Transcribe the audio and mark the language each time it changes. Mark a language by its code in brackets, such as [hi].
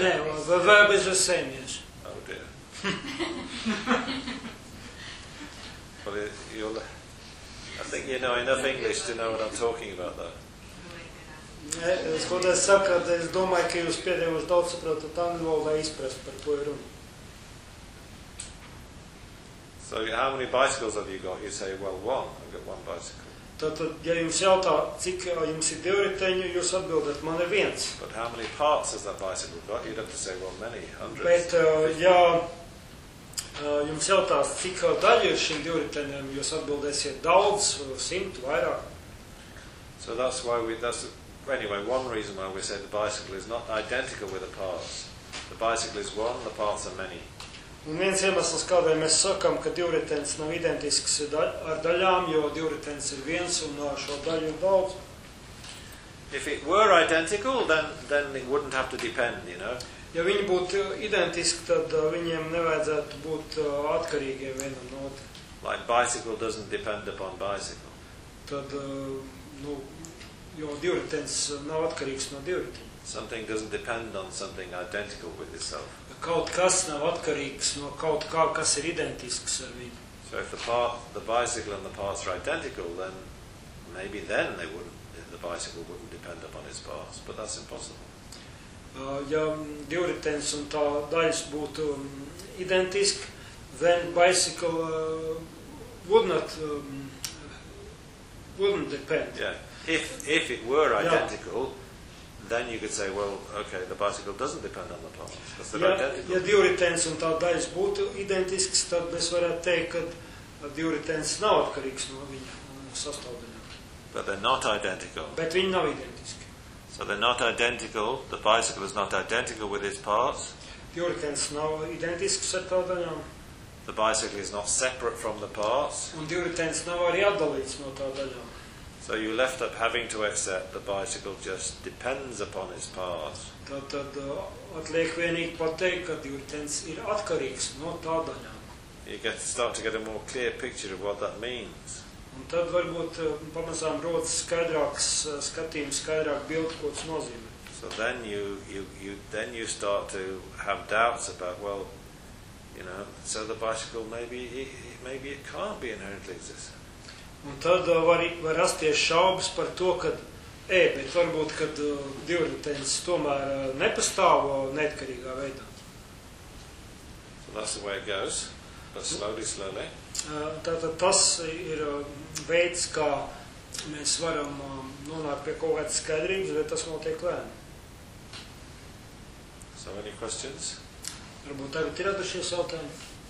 [en] No, the verb is the same, yes. Oh dear. Well, I think you know enough English to know what I'm talking about, though. [lv] Ko tas saka, ka es domāju, ka jūs pietiekami daudz saprotat angļu, lai izprastu par ko ir runa. [en] So, how many bicycles have you got? You say, well, one. I've got one bicycle. [lv] Tātad, ja jums jautā, cik jums ir divriteņu, jūs atbildat, man ir viens. [en] But how many parts has that bicycle got? You'd have to say, well, many, hundreds. [lv] Bet, ja jums jautās, cik daļu ir šim divriteņiem, jūs atbildēsiet daudz, simt, vairāk. [en] So that's why one reason why we say the bicycle is not identical with the parts. The bicycle is one, the parts are many. [lv] Un viens iemesls, kādēļ mēs sakam, ka divritenis nav identisks ar daļām, jo divritenis ir viens un šo daļu ir daudz. [en] If it were identical, then it wouldn't have to depend, you know. [lv] Ja viņi būtu identiski, tad viņiem nevajadzētu būt atkarīgiem vienam no otra. [en] Like bicycle doesn't depend upon bicycle. [lv] Tad, nu, jo divritenis nav atkarīgs no divritenis. [en] Something doesn't depend on something identical with itself. [lv] Kaut kas nav atkarīgs no kaut kā, kas ir identisks ar viņu. [en] So if the bicycle and the parts are identical, then maybe then they wouldn't, the bicycle wouldn't depend upon its parts, but that's impossible. [lv] Ja divritenis un tā daļas būtu identiski, [en] then bicycle wouldn't depend. Yeah. If it were identical, then you could say, well, okay, the bicycle doesn't depend on the parts, because they're identical. [lv] Ja divritenis un tā daļas būtu identisks, tad mēs varētu teikt, ka divritenis nav atkarīgs no viņa sastāvdaļām. [en] But they're not identical. [lv] Bet viņi nav identiski. [en] So they're not identical, the bicycle is not identical with its parts. [lv] Divritenis nav identisks ar tā daļām. [en] The bicycle is not separate from the parts. [lv] Un divritenis nav arī atdalīts no tā daļām. [en] So you left up having to accept the bicycle just depends upon its parts. [lv] Tad atliek vienīgi pateikt, ka divritenis ir atkarīgs no tā daļām. [en] You get to start to get a more clear picture of what that means. [lv] Un tad varbūt pamazām rodas skaidrāks skatījums, skaidrāk bildi, ko tas nozīmē. [en] So then you start to have doubts about, well, you know, so the bicycle maybe it can't be inherently existent. [lv] Un tad var rasties šaubas par to, kad, bet varbūt, kad divritenis tomēr nepastāv neatkarīgā veidā. [en] So that's the way it goes, but slowly, slowly. [lv] Tātad tas ir veids, kā mēs varam nonākt pie kaut kādas skaidrības, bet tas notiek lēni. [en] So any questions? [lv] Varbūt tagad ir atdušies jautājumi.